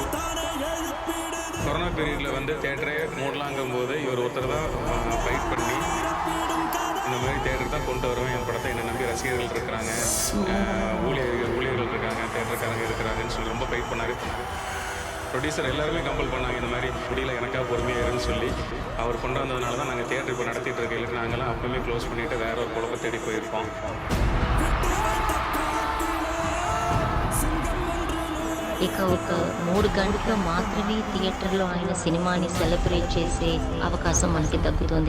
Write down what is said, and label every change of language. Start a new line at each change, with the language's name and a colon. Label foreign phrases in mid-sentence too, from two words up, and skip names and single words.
Tamil: கொரோனா பீரியடில் வந்து தேட்டரே மூடலாங்கும் போது இவர் ஒருத்தர் தான் ஃபைட் பண்ணி இந்த மாதிரி தேட்டருக்கு தான் கொண்டு வருவேன், என் படத்தை என்னை நம்பி ரசிகர்கள் இருக்கிறாங்க, ஊழியர்கள் இருக்காங்க, தேட்டருக்காரங்க இருக்கிறாங்கன்னு சொல்லி ரொம்ப ஃபைட் பண்ணார். ப்ரொடியூசர் எல்லாருமே கம்பல் பண்ணாங்க, இந்த மாதிரி முடியல எனக்காக பொறுமையாக இருன்னு சொல்லி. அவர் கொண்டு வந்ததுனால தான் நாங்கள் தேட்டர் இப்போ நடத்திட்டு இருக்கையில் நாங்களாம் அப்பவுமே க்ளோஸ் பண்ணிவிட்டு வேற ஒரு குழப்ப தேடி போயிருப்போம்.
Telugu: ఇక ఒక 3 గంటలు మాత్రమే థియేటర్లో ఆయన సినిమాని సెలబ్రేట్ చేసే అవకాశం మనకి దక్కుతుంది.